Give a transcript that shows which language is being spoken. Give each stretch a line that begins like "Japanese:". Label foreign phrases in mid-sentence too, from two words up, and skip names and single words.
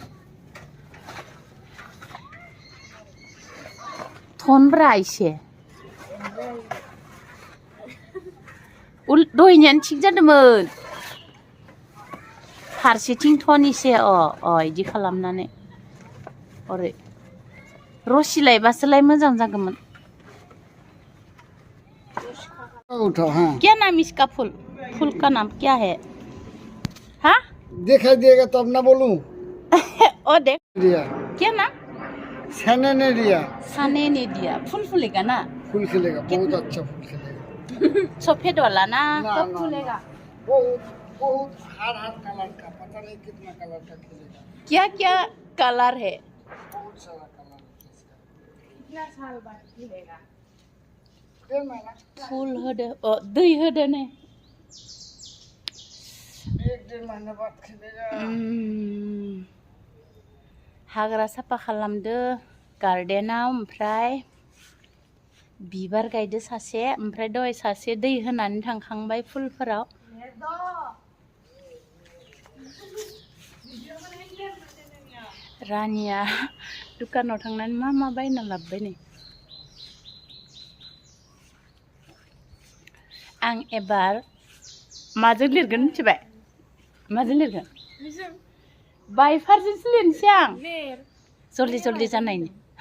Bodo: थनब्रा इसे दहायनियानो थिग जादोंमोन फारसेथिं थन इसे इदि खालामनानै ओरै रसि लायबासोलाय मोजां जागौमोन
Hindi: क्या नाम इसका फूल का नाम क्या है हाँ दिखाई देगा तब ना बोलूं ओ देख दिया क्या नाम सने ने दिया साने ने दिया फूल फूलेगा ना फूल खिलेगा बहुत अच्छा फूल खिलेगा सफेद वाला ना कब फूलेगा बहुत हर कलर का पता नहीं कितना कलर का खिलेगा क्या क्या कलर है बहुत सारा कलर है कितना साल बाद फूलेगा 1.5 महीना
Bodo: फूल होदो दै होदो ने
Hindi: 1-1.5 महीना बाद खिलेगा
Bodo: हाग्रा साफा खालामदो गार्डेनाव ओमफ्राय बिबार गायदो सासे ओमफ्राय दहाय सासे दै होनानै थांखांबाय फुलफोराव रानिया दुकानाव थांनानै मा बायना लाबोबाय नै आं एबार माजों लिरगोन मिथिबाय माजों लिरगोन बाइफारजोंसो लिरनोसै आं
Hindi: जल्दि जल्दि
Bodo: जानायनि हा